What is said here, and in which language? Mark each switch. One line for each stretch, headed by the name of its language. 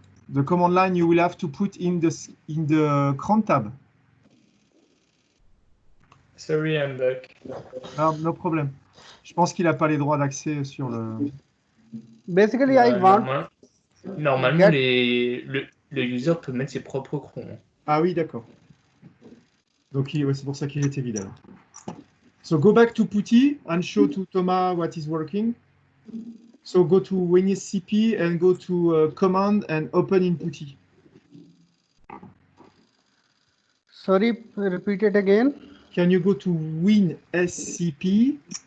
English: The command line you will have to put in the cron tab. Sorry, I'm back. No problem.
French: Je pense qu'il n'a pas les droits d'accès sur le.
English: Basically, I want
French: Normalement, get- le user peut mettre ses propres crons. Ah oui, d'accord. Donc ouais, c'est pour ça qu'il était vide alors.
English: So go back to PuTTY and show to Thomas what is working. So go to WinSCP and go to command and open in PuTTY. Sorry, repeat it again. Can you go to WinSCP